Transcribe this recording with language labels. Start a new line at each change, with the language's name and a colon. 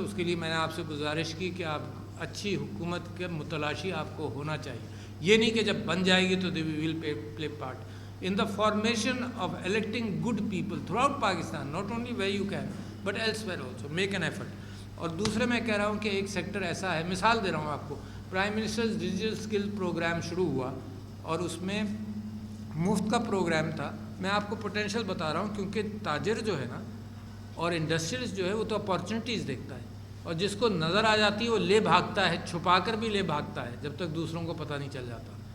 Urdu: اس کے لیے میں نے آپ سے گزارش کی کہ آپ اچھی حکومت کے متلاشی آپ کو ہونا چاہیے. یہ نہیں کہ جب بن جائے گی تو
English: They will play part in the formation of electing good people throughout Pakistan, not only where you can but elsewhere also. Make an effort.
Urdu: اور دوسرے میں کہہ رہا ہوں کہ ایک سیکٹر ایسا ہے, مثال دے رہا ہوں آپ کو, prime ministers digital skill programme شروع ہوا اور اس میں مفت کا پروگرام تھا. میں آپ کو پوٹینشیل بتا رہا ہوں, کیونکہ تاجر جو ہے نا اور انڈسٹریز جو ہے وہ تو اپارچونیٹیز دیکھتا ہے, اور جس کو نظر آ جاتی ہے وہ لے بھاگتا ہے, چھپا کر بھی لے بھاگتا ہے جب تک دوسروں کو پتہ نہیں چل جاتا.